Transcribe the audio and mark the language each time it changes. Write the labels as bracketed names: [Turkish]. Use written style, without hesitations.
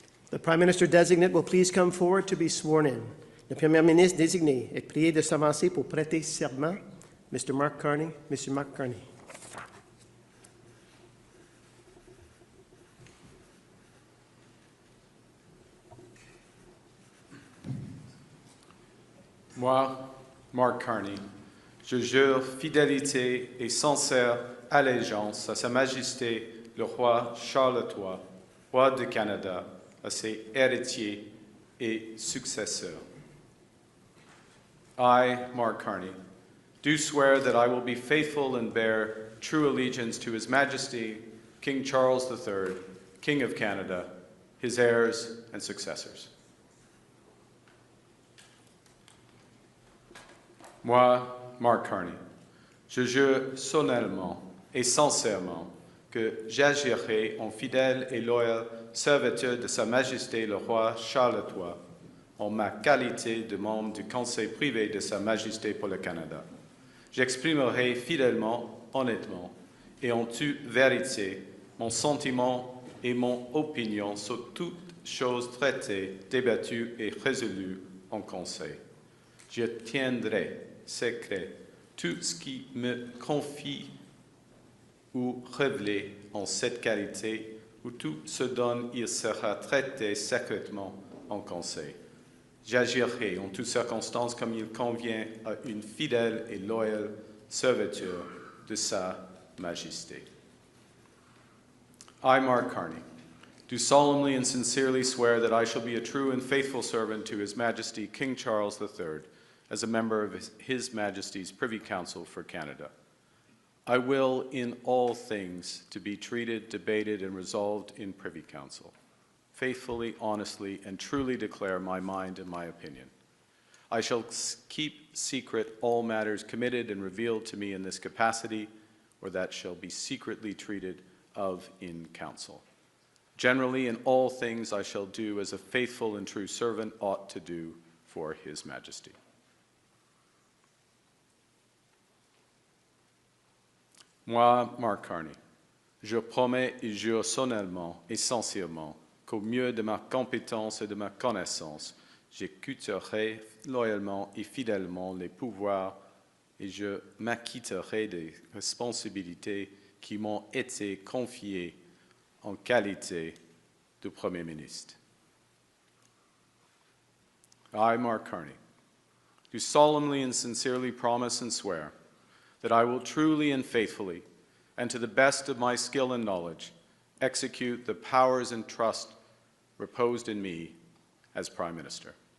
[English] The Prime Minister-Designate will please come forward to be sworn in. [French] Le Premier ministre désigné est prié de s'avancer pour prêter serment. [English] Mr. Mark Carney. Mr. Mark Carney. [French] Moi, Mark Carney, je jure fidélité et sincère allégeance à Sa Majesté le roi Charles III, roi du Canada, à ses héritiers et successeurs. [English] I, Mark Carney, do swear that I will be faithful and bear true allegiance to His Majesty, King Charles III, King of Canada, his heirs and successors. [French] Moi, Mark Carney, je jure solennellement et sincèrement que j'agirai en fidèle et loyal serviteur de Sa Majesté le roi Charles III, en ma qualité de membre du Conseil privé de Sa Majesté pour le Canada. J'exprimerai fidèlement, honnêtement et en toute vérité mon sentiment et mon opinion sur toute chose traitée, débattue et résolue en Conseil. Je tiendrai secret tout ce qui me confie ou révélé en cette qualité, ou tout ce dont il sera traité secrètement en Conseil. J'agirai en toutes circonstances comme il convient à une fidèle et loyale serviteur de Sa Majesté. [English] I, Mark Carney, do solemnly and sincerely swear that I shall be a true and faithful servant to His Majesty King Charles III as a member of His Majesty's Privy Council for Canada. I will, in all things, to be treated, debated, and resolved in Privy Council, faithfully, honestly, and truly declare my mind and my opinion. I shall keep secret all matters committed and revealed to me in this capacity, or that shall be secretly treated of in council. Generally, in all things I shall do as a faithful and true servant ought to do for His Majesty. [French] Moi, Mark Carney, je promets et jure solennellement et sincèrement qu'au mieux de ma compétence et de ma connaissance, j'écouterai loyalement et fidèlement les pouvoirs et je m'acquitterai des responsabilités qui m'ont été confiées en qualité de Premier ministre. [English] I, Mark Carney, do solemnly and sincerely promise and swear that I will truly and faithfully, and to the best of my skill and knowledge, execute the powers and trust reposed in me as Prime Minister.